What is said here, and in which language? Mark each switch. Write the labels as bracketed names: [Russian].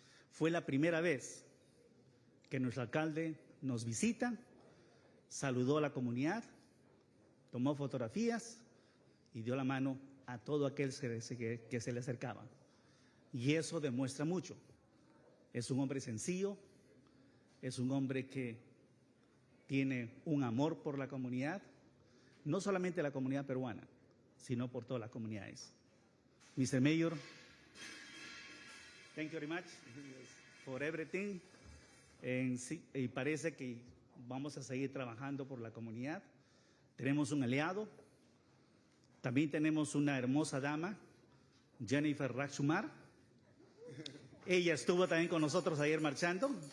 [Spanish] Fue la primera vez que nuestro alcalde nos visita, saludó a la comunidad, tomó fotografías y dio la mano a todo aquel que se le acercaba. Y eso demuestra mucho. Es un hombre sencillo, es un hombre que tiene un amor por la comunidad, no solamente la comunidad peruana, sino por todas las comunidades. [English] Mr. Mayor, thank you very much for everything. [Spanish] Y parece que vamos a seguir trabajando por la comunidad. Tenemos un aliado, también tenemos una hermosa dama, Jennifer Rajkumar. Ella estuvo también con nosotros ayer marchando.